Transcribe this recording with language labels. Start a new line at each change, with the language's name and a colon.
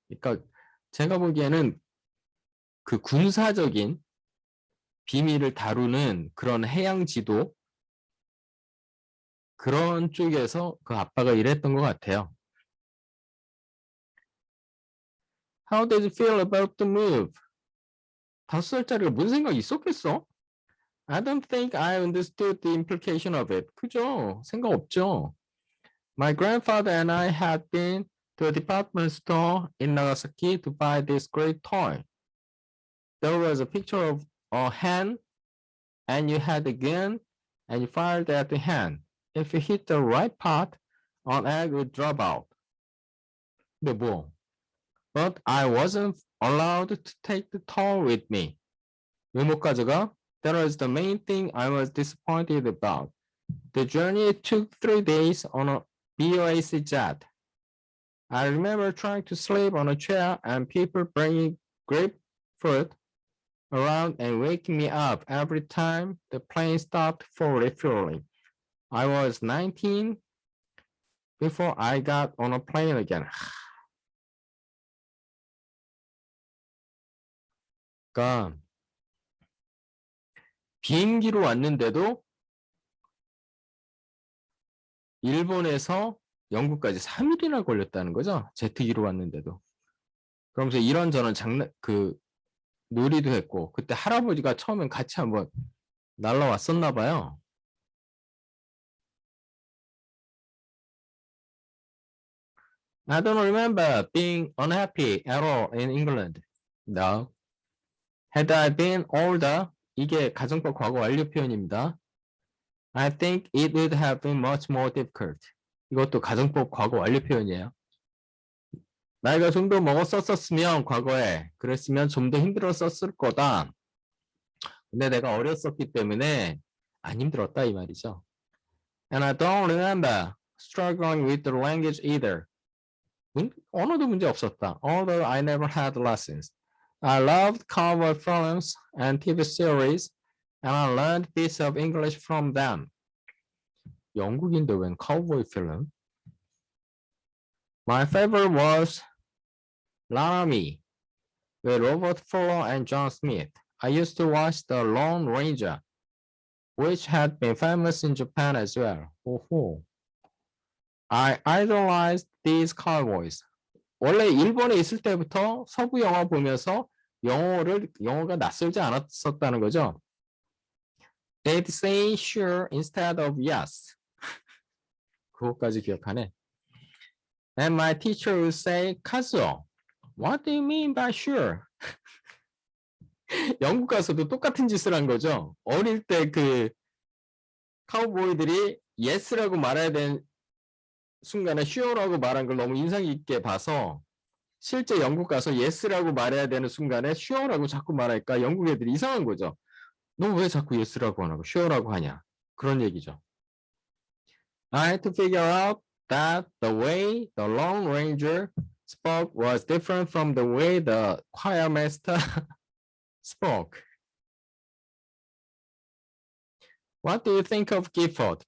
Korean: 그러니까 제가 보기에는 그 군사적인 비밀을 다루는 그런 해양 지도 그런 쪽에서 그 아빠가 일했던 것 같아요.
English: How did you feel about the move?
Korean: 5살짜리가 뭔 생각이 있었겠어?
English: I don't think I understood the implication of it.
Korean: 그죠? 생각 없죠.
English: My grandfather and I had been to a department store in Nagasaki to buy this great toy. There was a picture of a hen and you had a gun and you fired at the hen. If you hit the right part, an egg would drop out.
Korean: 근데 뭐?
English: But I wasn't allowed to take the toy with me.
Korean: 왜 못 가져가?
English: That was the main thing I was disappointed about. The journey took 3 days on a BOAC jet. I remember trying to sleep on a chair and people bringing grapefruit around and waking me up every time the plane stopped for refueling. I was 19 before I got on a plane again.
Korean: 그러니까 비행기로 왔는데도 일본에서 영국까지 3일이나 걸렸다는 거죠. 제트기로 왔는데도. 그러면서 이런저런 놀이도 했고, 그때 할아버지가 처음엔 같이 한번 날라왔었나 봐요.
English: I don't remember being unhappy at all in England. No. Had I been older,
Korean: 이게 가정법 과거 완료 표현입니다.
English: I think it would have been much more difficult.
Korean: 이것도 가정법 과거 완료 표현이에요. 나이가 좀 더 먹었었으면 과거에 그랬으면 좀 더 힘들었었을 거다. 근데 내가 어렸었기 때문에 안 힘들었다 이 말이죠.
English: And I don't remember struggling with the language either.
Korean: 언어도 문제 없었다.
English: Although I never had lessons. I loved cowboy films and TV series, and I learned bits of English from them.
Korean: 영국인데 웬 cowboy film?
English: My favorite was Laramie with Robert Fuller and John Smith. I used to watch The Lone Ranger, which had been famous in Japan as well.
Korean: 오호.
English: I idolized these cowboys.
Korean: 원래 일본에 있을 때부터 서부 영화 보면서 영어가 낯설지 않았었다는 거죠.
English: They'd say sure instead of yes.
Korean: 그것까지 기억하네.
English: And my teacher would say, Kazuo, what do you mean by sure?
Korean: 영국 가서도 똑같은 짓을 한 거죠. 어릴 때 카우보이들이 yes라고 말해야 되는 순간에 sure라고 말한 걸 너무 인상 깊게 봐서 실제 영국 가서 yes라고 말해야 되는 순간에 sure라고 자꾸 말하니까 영국 애들이 이상한 거죠. 너 왜 자꾸 yes라고 안 하고 sure라고 하냐. 그런 얘기죠.
English: I had to figure out that the way the Lone Ranger spoke was different from the way the choir master spoke. What do you think of Guildford?